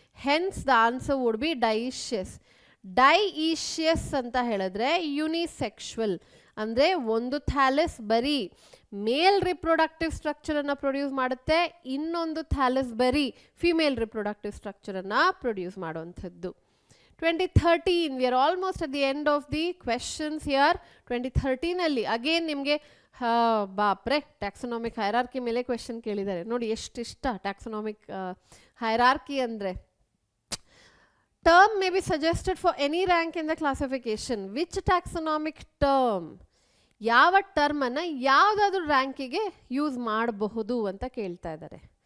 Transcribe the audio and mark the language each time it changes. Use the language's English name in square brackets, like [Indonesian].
[English] Hence the answer would be dioecious. [Kannada] ಡೈಈಶಿಯಸ್ ಅಂತ ಹೇಳಿದ್ರೆ ಯುನಿಸೆಕ್ಷುವಲ್, ಅಂದರೆ ಒಂದು ಥ್ಯಾಲಸ್ ಬರೀ ಮೇಲ್ ರಿಪ್ರೊಡಕ್ಟಿವ್ ಸ್ಟ್ರಕ್ಚರನ್ನು ಪ್ರೊಡ್ಯೂಸ್ ಮಾಡುತ್ತೆ, ಇನ್ನೊಂದು ಥ್ಯಾಲಸ್ ಬರೀ ಫಿಮೇಲ್ ರಿಪ್ರೊಡಕ್ಟಿವ್ ಸ್ಟ್ರಕ್ಚರನ್ನು ಪ್ರೊಡ್ಯೂಸ್ ಮಾಡುವಂಥದ್ದು. [English] 2013, we are almost at the end of the questions here. [Kannada] 2013 again ನಿಮಗೆ ಬಾಪ್ರೆ ಟ್ಯಾಕ್ಸನಾಮಿಕ್ ಹೈರಾರ್ಕಿ ಮೇಲೆ ಕ್ವೆಶನ್ ಕೇಳಿದ್ದಾರೆ. ನೋಡಿ ಎಷ್ಟಿಷ್ಟ ಟ್ಯಾಕ್ಸನಾಮಿಕ್ ಹೈರಾರ್ಕಿ ಅಂದರೆ. [English] Term may be suggested for any rank in the classification. Which taxonomic term, [Kannada] ಯಾವ ಟರ್ಮನ್ನು ಯಾವುದಾದ್ರೂ ರ್ಯಾಂಕಿಗೆ ಯೂಸ್ ಮಾಡಬಹುದು ಅಂತ ಕೇಳ್ತಾ ಇದ್ದಾರೆ.